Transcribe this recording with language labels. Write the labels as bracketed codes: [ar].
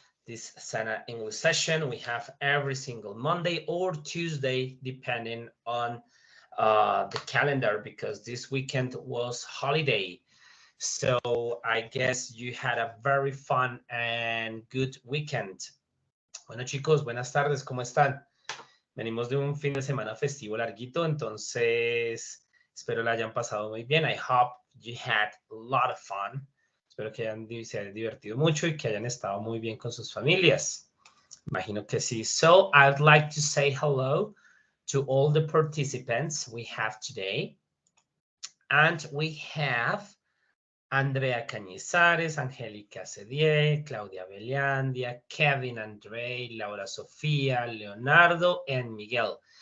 [en] This Sana English session we have every single Monday or Tuesday, depending on the calendar, because this weekend was holiday. So I guess you had a very fun and good weekend. [es] Bueno, chicos, buenas tardes, ¿cómo están? Venimos de un fin de semana festivo larguito, entonces espero la hayan pasado muy bien. [en] I hope you had a lot of fun. [es] Espero que se hayan divertido mucho y que hayan estado muy bien con sus familias. Imagino que sí. [en] So I'd like to say hello to all the participants we have today. And we have Andrea Cañizares, Angélica Cedier, Claudia Beliandia, Kevin Andre, Laura Sofía, Leonardo, and Miguel.